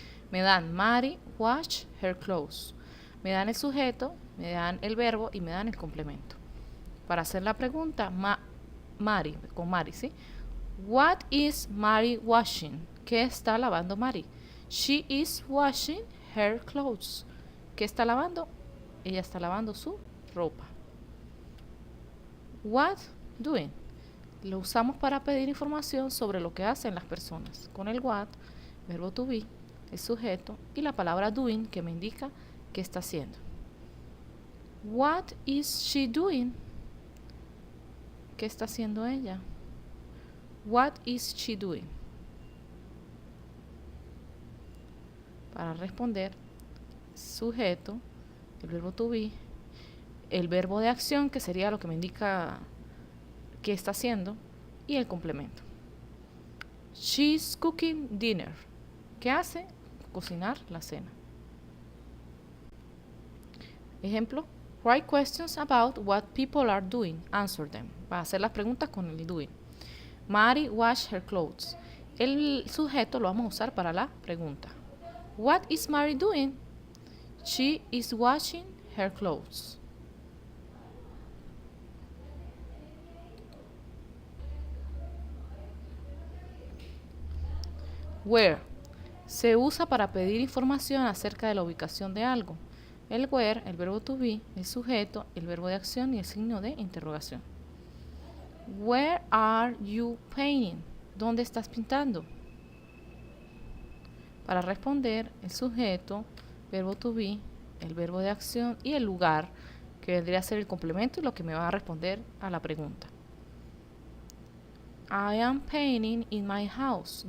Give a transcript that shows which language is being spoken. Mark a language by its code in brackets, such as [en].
[es] Me dan [en] Mary wash her clothes. [es] Me dan el sujeto, me dan el verbo y me dan el complemento. Para hacer la pregunta, Mary, con Mary, ¿sí? [en] What is Mary washing? [es] ¿Qué está lavando Mary? [en] She is washing her clothes. [es] ¿Qué está lavando? Ella está lavando su ropa. [en] What doing? [es] Lo usamos para pedir información sobre lo que hacen las personas, con el what, verbo to be, el sujeto y la palabra doing, que me indica qué está haciendo. [en] What is she doing? [es] ¿Qué está haciendo ella? [en] What is she doing? [es] Para responder, sujeto, el verbo to be, el verbo de acción, que sería lo que me indica qué está haciendo, y el complemento. [en] She's cooking dinner. [es] ¿Qué hace? Cocinar la cena. [en] Ejemplo, write questions about what people are doing. Answer them. [es] Va a hacer las preguntas con el doing. [en] Mary wash her clothes. [es] El sujeto lo vamos a usar para la pregunta. [en] What is Mary doing? She is washing her clothes. [es] Where se usa para pedir información acerca de la ubicación de algo. El where, el verbo to be, el sujeto, el verbo de acción y el signo de interrogación. [en] Where are you painting? [es] ¿Dónde estás pintando? Para responder, el sujeto, verbo to be, el verbo de acción y el lugar, que vendría a ser el complemento y lo que me va a responder a la pregunta. [en] I am painting in my house.